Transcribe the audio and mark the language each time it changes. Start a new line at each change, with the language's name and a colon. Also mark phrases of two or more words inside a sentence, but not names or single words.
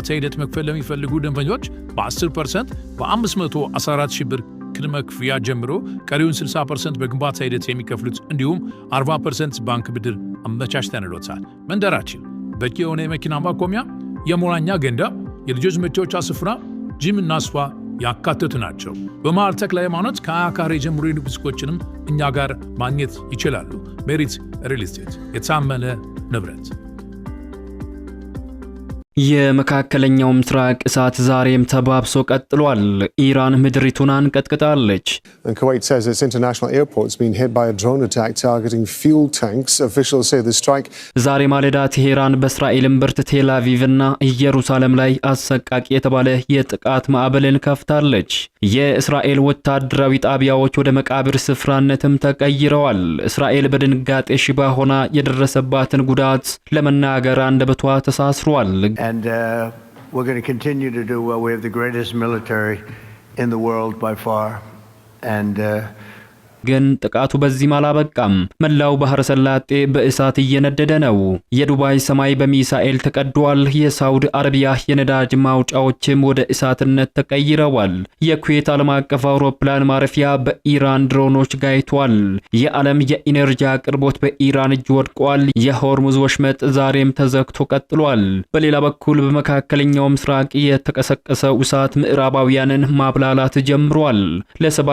Amharic: ሂደት መክፈል ለሚፈልጉ ደንበኞች በ10% በ514 ሺህ ብር ቅድመ ክፍያ ጀምሮ ቀሪውን 60% በግንባታ ሂደት የሚከፍሉት እንዲሁም 40% ባንክ ብድር አመቻችተንሎታል። መንደራችን በቂ የሆነ የመኪና ማቆሚያ፣ የመዋኛ ገንዳ፣ የልጆች መጫወቻ ስፍራ፣ ጂም እና ስፓ ያካተቱ ናቸው። በመሃል ተክለ ሃይማኖት ከ20 ካሬ ጀምሮ የንግድ ሱቆችንም እኛ ጋር ማግኘት ይችላሉ። ሜሪት ሪል ስቴት የታመነ ንብረት። የመካከለኛው ምስራቅ እሳት ዛሬም ተባብሶ ቀጥሏል። ኢራን ምድሪቱን አንቀጥቅጣለች።
English: Kuwait says its international airport's been hit by a drone attack targeting fuel tanks. Officials say the strike
Amharic: ዛሬ ማለዳ ቴሄራን በእስራኤል እምብርት ቴል አቪቭና ኢየሩሳሌም ላይ አሰቃቂ የተባለ የጥቃት ማዕበልን ከፍታለች። የእስራኤል ወታደራዊ ጣቢያዎች ወደ መቃብር ስፍራነትም ተቀይረዋል። እስራኤል በድንጋጤ ሽባ ሆና የደረሰባትን ጉዳት ለመናገር አንደበቷ ተሳስሯል።
English: And we're going to continue to do well. We have the greatest military in the world by far. And
Amharic: ግን ጥቃቱ በዚህ አላበቃም። መላው ባህረ ሰላጤ በእሳት እየነደደ ነው። የዱባይ ሰማይ በሚሳኤል ተቀዷል። የሳውዲ አረቢያ የነዳጅ ማውጫዎችም ወደ እሳትነት ተቀይረዋል። የኩዌት ዓለም አቀፍ አውሮፕላን ማረፊያ በኢራን ድሮኖች ጋይቷል። የዓለም የኢነርጂ አቅርቦት በኢራን እጅ ወድቋል። የሆርሙዝ ወሽመጥ ዛሬም ተዘግቶ ቀጥሏል። በሌላ በኩል በመካከለኛው ምስራቅ የተቀሰቀሰው እሳት ምዕራባውያንን ማብላላት ጀምሯል። ለ70